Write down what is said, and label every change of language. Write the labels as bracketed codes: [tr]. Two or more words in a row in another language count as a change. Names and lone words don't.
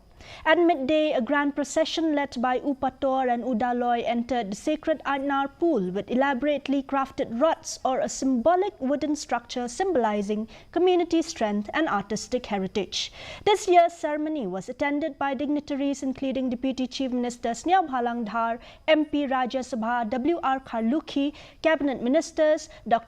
[en] At midday, a grand procession led by Upator and Udaloy entered the sacred Aitnar pool with elaborately crafted rods or a symbolic wooden structure symbolizing community strength and artistic heritage. This year's ceremony was attended by dignitaries including Deputy Chief Minister Sniab Halang Dhar, MP Rajya Sabha W.R. Kharlukhi, Cabinet Ministers Dr.